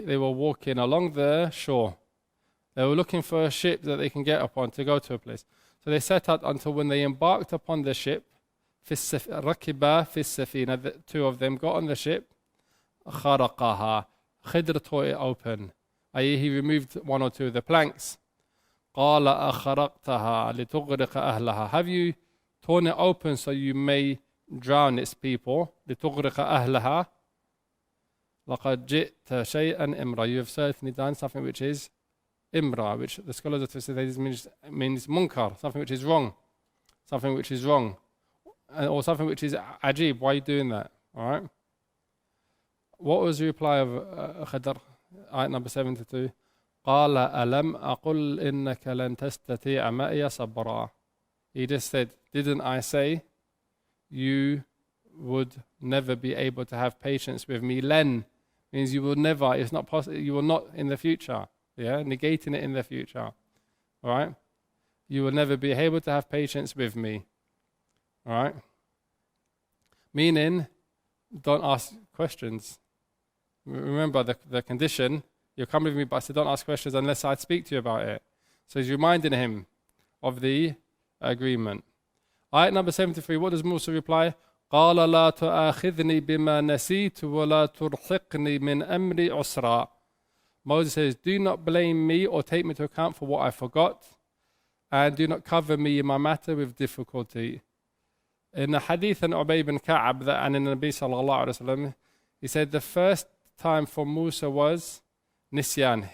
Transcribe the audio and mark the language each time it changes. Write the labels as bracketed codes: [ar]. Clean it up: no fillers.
[en] they were walking along the shore. They were looking for a ship that they can get upon to go to a place. So they set out until when they embarked upon the ship, [ar] ركبا في السفينة, [en] the two of them got on the ship, خرقها. Khidr tore it open, i.e. he removed one or two of the planks. [ar] قال أخرقتها لتغرق أهلها. [en] Have you torn it open so you may drown its people? [ar] لتغرق أهلها. لقد جئت شيئا إمرا. [en] You have certainly done something which is imra, which the scholars of Tafsir means munkar, something which is wrong, something which is wrong, or something which is ajib. Why are you doing that? All right. What was the reply of Khidr? Ayat number 72. [ar] قال ألم أقل إنك لن تستطيع معي صبرا. [en] He just said, didn't I say you would never be able to have patience with me? Len means you will never, it's not possible, you will not in the future. Yeah, negating it in the future. All right? You will never be able to have patience with me. All right? Meaning, don't ask questions. Remember the condition, you'll come with me, but I said don't ask questions unless I speak to you about it. So he's reminding him of the agreement. Ayat number 73, what does Musa reply? [ar] قال لا تؤاخذني بما نسيت ولا ترهقني من أمري عسرا. [en] Moses says, do not blame me or take me to account for what I forgot, and do not cover me in my matter with difficulty. In the hadith of Ubay bin Ka'ab that and in the Nabi sallallahu alaihi wasallam, he said the first time for Musa was nisyan.